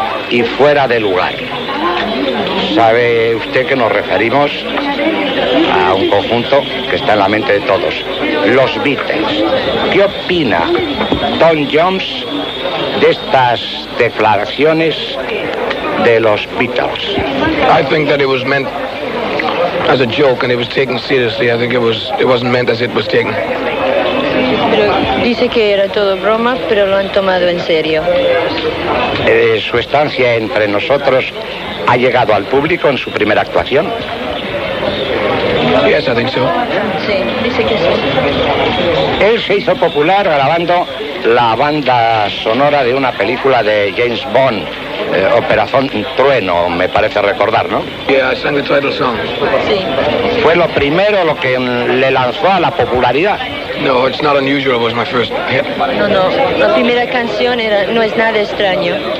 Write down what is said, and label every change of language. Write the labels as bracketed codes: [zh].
[es] y fuera de lugar. ¿Sabe usted que nos referimos a un conjunto que está en la mente de todos? Los Beatles. ¿Qué opina Tom Jones de estas declaraciones de los Beatles? [en] I think that it was meant as a joke and it was taken seriously. I think it wasn't meant as it was taken. [es] Pero dice que era todo broma, pero lo han tomado en serio. Su estancia entre nosotros, ¿ha llegado al público en su primera actuación? [en] Yes, I think so. [es] Sí, dice que sí. Él se hizo popular grabando la banda sonora de una película de James Bond, Operación Trueno, me parece recordar, ¿no? [en] Yeah, I sang the title song. [es] Sí. ¿Fue lo primero lo que le lanzó a la popularidad? [en] No, it's not unusual, it was my first hit. [es] No, la primera canción era, no es nada extraño.